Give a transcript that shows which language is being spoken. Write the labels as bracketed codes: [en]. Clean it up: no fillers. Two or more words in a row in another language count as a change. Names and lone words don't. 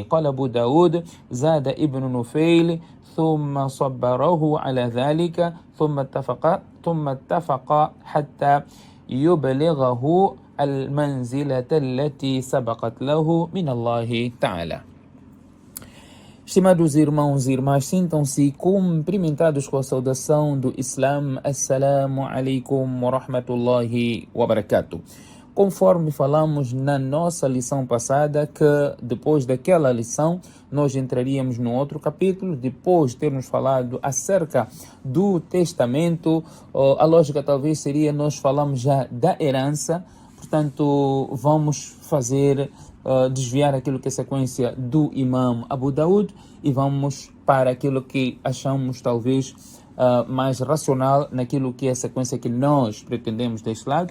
[ar] قال أبو داود: زاد ابن نفيل ثم صبره على ذلك ثم اتفق حتى يبلغه المنزلة التي سبقت له من الله تعالى. [pt] Estimados irmãos e irmãs, sintam-se cumprimentados com a saudação do Islã. [ar] السلام عليكم ورحمة الله وبركاته. [pt] Conforme falamos na nossa lição passada, que depois daquela lição nós entraríamos no outro capítulo, depois de termos falado acerca do testamento. A lógica talvez seria nós falamos já da herança, portanto vamos fazer desviar aquilo que é a sequência do Imam Abu Daud e vamos para aquilo que achamos talvez mais racional naquilo que é a sequência que nós pretendemos deste lado.